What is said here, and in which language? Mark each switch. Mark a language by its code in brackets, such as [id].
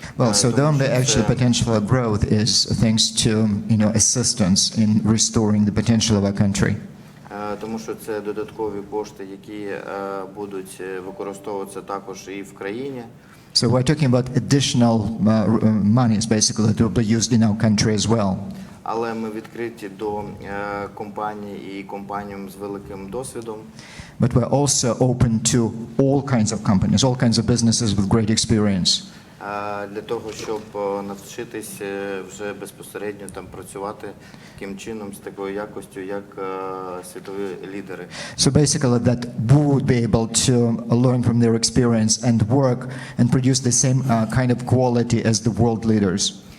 [en] Well, so the only actual potential of growth is thanks to, assistance in restoring the potential of our country. [uk] Тому що це додаткові кошти, які будуть використовуватися також і в країні. [en] So we're talking about additional monies basically that will be used in our country as well. [uk] Але ми відкриті до компаній і компаніям з великим досвідом. [en] But we're also open to all kinds of companies, all kinds of businesses with great experience. [uk] для того, щоб навчитись вже безпосередньо там працювати таким чином, з такою якостю, як світові лідери. [en] So basically that we would be able to learn from their experience and work and produce the same kind of quality as the world leaders.